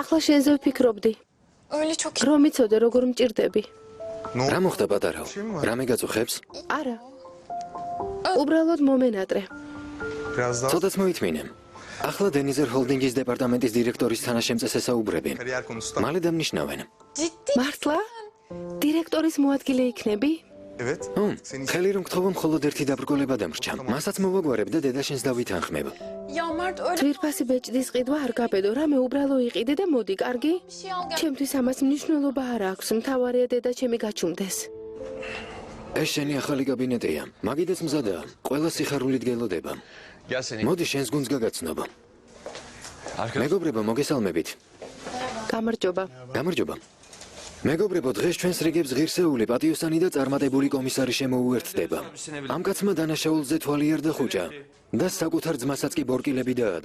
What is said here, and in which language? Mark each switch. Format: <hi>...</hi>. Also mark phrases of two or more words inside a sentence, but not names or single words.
<ka>ახლა შენზე ვფიქრობდი,</ka> <tr>öyle çok</tr> <ka>რომ იცოდე როგორ მჭირდები. რა მოხდა, პატარაო? რამე გაწუხებს? არა. უბრალოდ მომენატრე.</ka> <tr>Biraz daha</tr> <ka>ცოტაც მოითმინე. ახლა დენიზერ ჰოლდინგის დეპარტამენტის დირექტორის თანაშემწეს ესაუბრები.</ka> <tr>kariyer konusunda.</tr> <ka>მალე დამნიშნავენ.</ka> <tr>ciddi.</tr> <ka>მართლა? დირექტორის მოადგილე იქნები?</ka> <tr>Evet. Seni</tr> <ka>ხელი რომ გთხოვო, მხოლოდ ერთი დაბრკოლება დამრჩა. მასაც მოვაგვარებ და დედა შენს დავითანხმებ.</ka> <tr>Ya Mert öyle</tr> <ka>ძვირფასი ბეჭდის ყიდვა არ გაბედო, რამე უბრალო იყიდე და მოდი, კარგი?</ka> <tr>bir şey al gel.</tr> <ka>ჩემთვის ამას მნიშვნელობა არ აქვს, მთავარია დედა ჩემი გაჩუმდეს. ეს შენი ახალი კაბინეტია. მაგიდაც მზადაა. ყველა სიხარულით გელოდება.</ka> <tr>Gel seni.</tr> <ka>მოდი შენს გუნდს გაგაცნობ.</ka> <tr>Arkadaş.</tr> <ka>მეგობრებო, მოგესალმებით. გამარჯობა. გამარჯობა. მეგობრებო, დღეს ჩვენს რიგებს ღირსეული, პატიოსანი და წარმატებული კომისარი შემოუერთდება. ამ კაცმა დანაშაულზე თვალი არ დახუჭა და საკუთარ ძმასაც კი ბორკილები დაადო.</ka>